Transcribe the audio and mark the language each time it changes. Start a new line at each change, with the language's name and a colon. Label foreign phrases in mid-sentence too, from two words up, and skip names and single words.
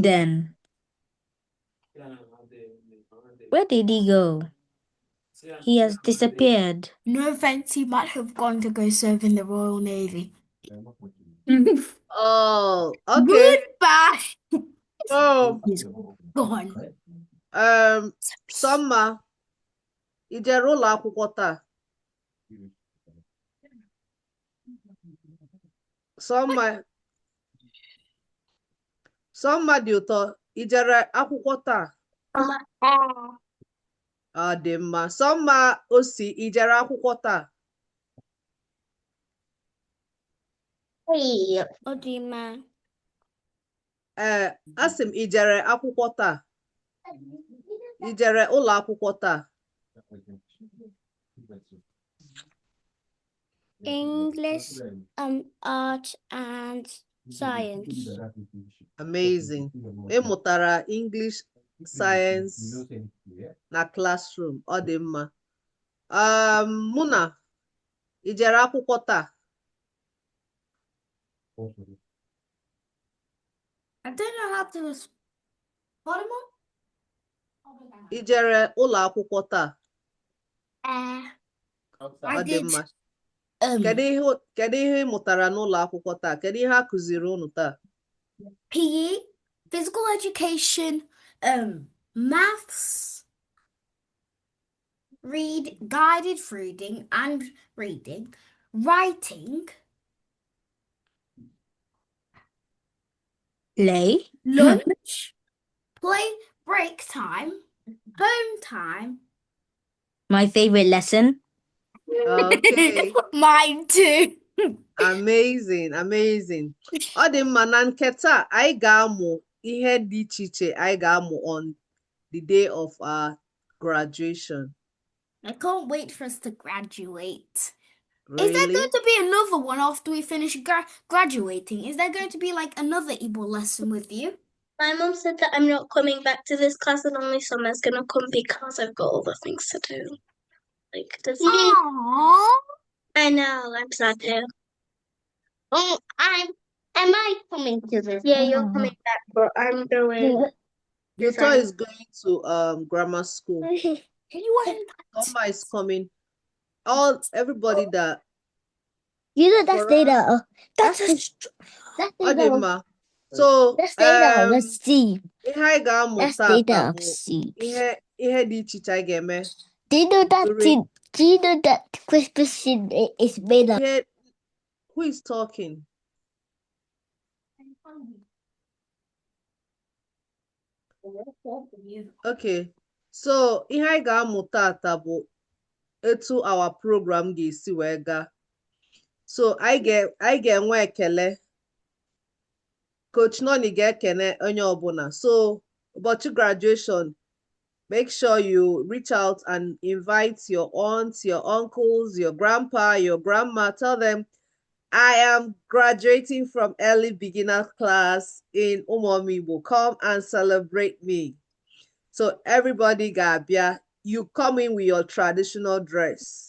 English: then? Where did he go? He has disappeared. No offense, he might have gone to go serve in the Royal Navy. Oh, okay. Goodbye. Oh, He's gone. Summer,
Igbo: ị jere ụlọ akwụkwọ taa? Summer dị ụtọ, ị jere akwụkwọ taa? Ọ dị mma. Summer osi, ị jere akwụkwọ taa? Hey, Odima. Asị m, ị jere akwụkwọ taa? Ị jere ụlọ akwụkwọ taa?
English: English, art, and science. Amazing.
Igbo: Ị mụtara English, science na classroom. Ọ dị mma. Muna, ị jere akwụkwọ taa?
English: I don't know how to respond.
Igbo: Ị jere ụlọ akwụkwọ taa? Ọ
English: I
Igbo: dị
English: did.
Igbo: mma. Kedu ihe ị mụtara n'ụlọ akwụkwọ taa? Kedu ihe a kụziri unu taa?
English: PE, physical education, maths, guided reading and reading, writing, Lay. lunch, play, break time, home time. My favorite lesson. Okay. Mine too. Amazing, amazing.
Igbo: Ọ dị mma. Na nke taa anyị ga-amụ ihe dị iche iche anyị ga-amụ
English: on the day of our graduation. I can't wait for us to graduate. Really? Is there going to be another one after we finish graduating? Is there going to be like another Igbo lesson with you? My mom said that I'm not coming back to this class and only Summer's gonna come because I've got other things to do. Like design. Aww. I know, I'm sad too. Oh, am I coming to this? Yeah, you're coming back, but I'm going. Yuto is going to grammar school. Summer is coming. Everybody that You know that's For data. That's
Igbo: ọ dị mma.
English: So That's data. Let's see.
Igbo: ihe anyị ga-amụ
English: That's
Igbo: tata
English: data.
Igbo: bụ
English: See.
Igbo: ihe dị iche iche anyị ga-eme.
English: Do you know that? During- Do you know that Christmas is made up? Who is talking?
Igbo: Okay, so ihe anyị ga-amụ tata bụ etu
English: our program
Igbo: ga-esi wee gaa. So anyị ga-enwe ekele. Coach Noni ga-ekene onye ọbụla.
English: So ụbọchị graduation, make sure you reach out and invite your aunts, your uncles, your grandpa, your grandma. Tell them, I am graduating from early beginner class in Umomibo. Come and celebrate me. So everybody Gabia, you come in with your traditional dress.